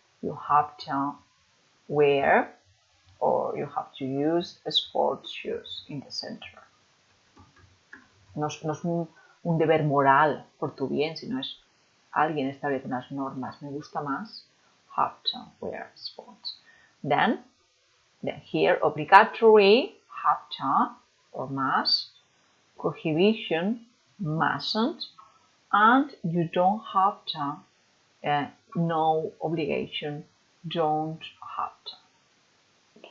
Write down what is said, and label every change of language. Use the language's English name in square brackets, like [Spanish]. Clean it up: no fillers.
[English] You have to wear or you have to use sports shoes in the center. [Spanish] No es un deber moral por tu bien, sino es alguien establece unas normas. Me gusta más [English] have to wear sports. Then here, obligatory, have to or must, prohibition, mustn't, and you don't have to. No obligation, don't have to.